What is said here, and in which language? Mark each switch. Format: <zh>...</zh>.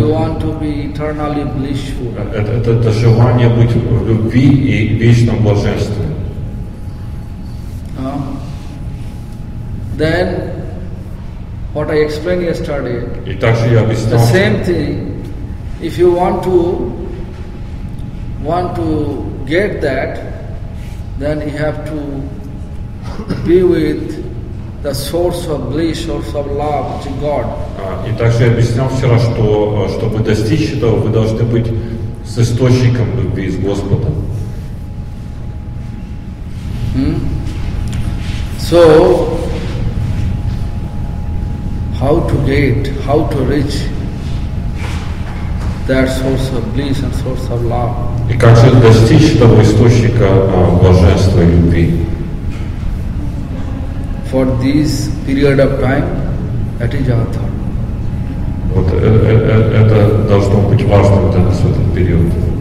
<en>want to be eternally blissful.</en> <ru>это желание быть в любви и вечном блаженстве.</ru> <en>Then, what I explained yesterday,</en> <ru>И также я</ru> <en>the</en> <ru>объяснял,</ru> <en>same thing, if you want to get that, then you have to be with the source of bliss, source of love, which is God.</en> <ru>И также я объяснял вчера, что чтобы достичь этого, вы должны быть с источником любви, с Господом.</ru> <en>So, how to reach that source of bliss and source of love?</en> <ru>И как же достичь того источника блаженства и любви?</ru> <en>For this period of time, that is our thought.</en> <ru>Вот это должно быть важным для нас в этот период.</ru>